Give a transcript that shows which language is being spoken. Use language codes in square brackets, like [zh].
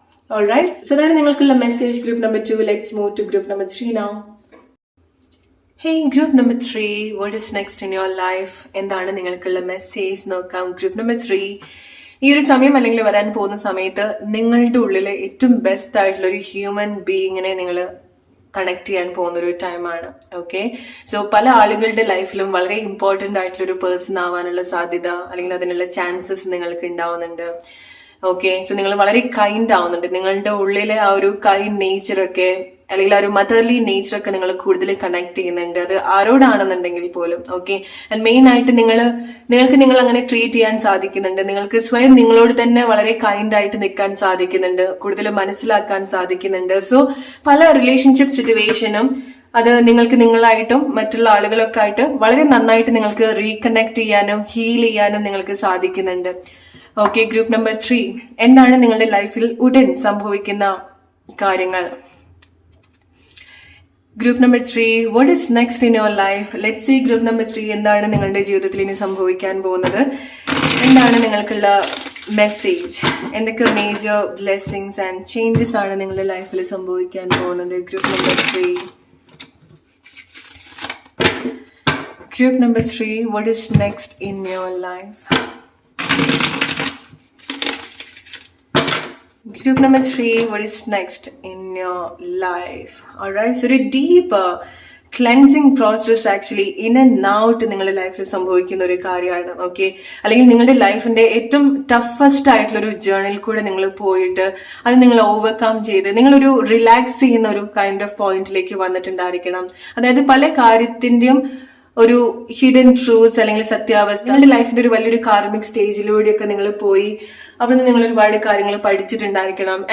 [en] alright, so [ml] അതാണ് നിങ്ങൾക്കുള്ള [en] Message group number 2. Let's move to group number 3 now. Hey, group number 3, what is next in your life? [ml] എന്താണ് നിങ്ങൾക്കുള്ള message നോക്കാം. Group number 3 ഈ ഒരു സമയം അല്ലെങ്കിൽ വരാൻ പോകുന്ന സമയത്ത് നിങ്ങളുടെ ഉള്ളിലെ ഏറ്റവും ബെസ്റ്റ് ആയിട്ടുള്ള ഒരു ഹ്യൂമൻ ബീയിങ്ങിനെ നിങ്ങൾ കണക്ട് ചെയ്യാൻ പോകുന്ന ഒരു ടൈമാണ്. ഓക്കെ, സോ പല ആളുകളുടെ ലൈഫിലും വളരെ ഇമ്പോർട്ടന്റ് ആയിട്ടുള്ള ഒരു പേഴ്സൺ ആവാനുള്ള സാധ്യത അല്ലെങ്കിൽ അതിനുള്ള ചാൻസസ് നിങ്ങൾക്ക് ഉണ്ടാവുന്നുണ്ട്. ഓക്കെ, സോ നിങ്ങൾ വളരെ കൈൻഡ് ആവുന്നുണ്ട്. നിങ്ങളുടെ ഉള്ളിലെ ആ ഒരു കൈൻഡ് നേച്ചറൊക്കെ അല്ലെങ്കിൽ ആ ഒരു മദർലി നേച്ചറൊക്കെ നിങ്ങൾ കൂടുതൽ കണക്ട് ചെയ്യുന്നുണ്ട്. അത് ആരോടാണെന്നുണ്ടെങ്കിൽ പോലും. ഓക്കെ, ആൻഡ് മെയിൻ ആയിട്ട് നിങ്ങൾ അങ്ങനെ ട്രീറ്റ് ചെയ്യാൻ സാധിക്കുന്നുണ്ട്. നിങ്ങൾക്ക് സ്വയം നിങ്ങളോട് തന്നെ വളരെ കൈൻഡ് ആയിട്ട് നിൽക്കാൻ സാധിക്കുന്നുണ്ട്, കൂടുതൽ മനസ്സിലാക്കാൻ സാധിക്കുന്നുണ്ട്. സോ പല റിലേഷൻഷിപ്പ് സിറ്റുവേഷനും അത് നിങ്ങൾക്ക് നിങ്ങളായിട്ടും മറ്റുള്ള ആളുകളൊക്കെ ആയിട്ട് വളരെ നന്നായിട്ട് നിങ്ങൾക്ക് റീകണക്ട് ചെയ്യാനും ഹീൽ ചെയ്യാനും നിങ്ങൾക്ക് സാധിക്കുന്നുണ്ട്. ഓക്കെ, ഗ്രൂപ്പ് നമ്പർ 3 എന്താണ് നിങ്ങളുടെ ലൈഫിൽ ഉടൻ സംഭവിക്കുന്ന കാര്യങ്ങൾ? [en] Group number 3, what is next in your life? Let's see [ml] group number 3 എന്താണ് നിങ്ങളുടെ ജീവിതത്തിൽ ഇനി സംഭവിക്കാൻ പോകുന്നത്, എന്താണ് നിങ്ങൾക്കുള്ള മെസ്സേജ്, എന്തൊക്കെ മേജർ ബ്ലെസ്സിങ്സ് ആൻഡ് ചേഞ്ചസ് ആണ് നിങ്ങളുടെ ലൈഫിൽ സംഭവിക്കാൻ പോകുന്നത്? [en] Group number 3. Group number 3, what is next in your life? Group number 3, what is next in your life? Alright, so a deep cleansing process actually in and out [ml] നിങ്ങളുടെ ലൈഫിൽ സംഭവിക്കുന്ന ഒരു കാര്യമാണ്. ഓക്കെ, അല്ലെങ്കിൽ നിങ്ങളുടെ ലൈഫിന്റെ ഏറ്റവും ടഫസ്റ്റ് ആയിട്ടുള്ള ഒരു ജേർണിയിൽ കൂടെ നിങ്ങൾ പോയിട്ട് അത് നിങ്ങൾ ഓവർകം ചെയ്ത് നിങ്ങളൊരു റിലാക്സ് ചെയ്യുന്ന ഒരു കൈൻഡ് ഓഫ് പോയിന്റിലേക്ക് വന്നിട്ടുണ്ടായിരിക്കണം. അതായത് പല കാര്യത്തിന്റെയും ഒരു ഹിഡൻ ട്രൂത്ത്സ് അല്ലെങ്കിൽ സത്യാവസ്ഥ, നിങ്ങളുടെ ലൈഫിന്റെ ഒരു വലിയൊരു കാർമിക് സ്റ്റേജിലൂടെയൊക്കെ നിങ്ങൾ പോയി അവിടുന്ന് നിങ്ങൾ ഒരുപാട് കാര്യങ്ങൾ പഠിച്ചിട്ടുണ്ടായിരിക്കണം.